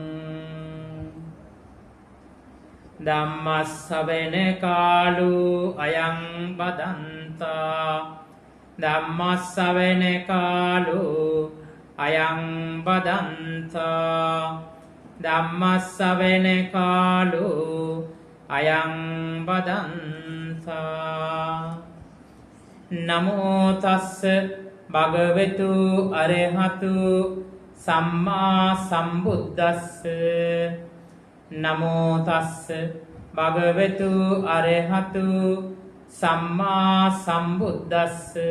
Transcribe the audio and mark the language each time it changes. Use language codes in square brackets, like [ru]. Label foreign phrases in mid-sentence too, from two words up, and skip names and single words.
[pi] ධම්මස්සවෙන කාලෝ අයං බදන්තා ධම්මස්සවෙන කාලෝ අයං බදන්තා ධම්මස්සවෙන කාලෝ අයං බදන්තා නමෝ තස්ස භගවතු අරහතු සම්මා සම්බුද්දස්ස නමෝ තස්ස භගවතු අරහතු සම්මා සම්බුද්දස්ස